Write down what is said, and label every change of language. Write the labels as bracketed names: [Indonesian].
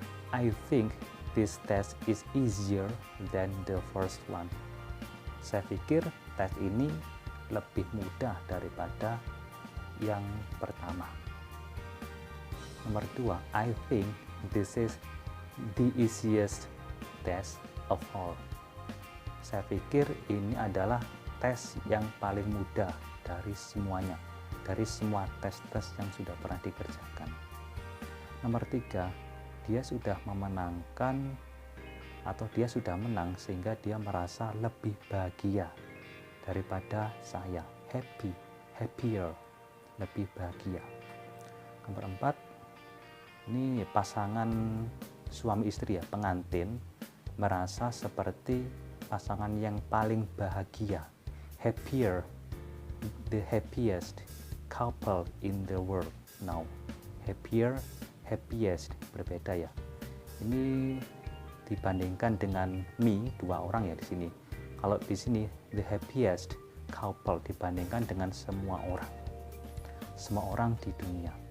[English] I think this test is easier than the first one. [Indonesian] Saya pikir tes ini lebih mudah daripada yang pertama. Nomor 2, [English] I think this is the easiest test of all. [Indonesian] Saya pikir ini adalah tes yang paling mudah dari semuanya, dari semua tes-tes yang sudah pernah dikerjakan. Nomor 3, dia sudah memenangkan atau dia sudah menang sehingga dia merasa lebih bahagia daripada saya. Happy, happier, lebih bahagia. Nomor 4, ini pasangan suami istri ya, pengantin merasa seperti pasangan yang paling bahagia. [English] Happier, the happiest couple in the world now. [Indonesian] Happier, happiest, berbeda ya. Ini dibandingkan dengan me, 2 orang ya di sini. Kalau di sini [English] the happiest couple [Indonesian] dibandingkan dengan semua orang di dunia.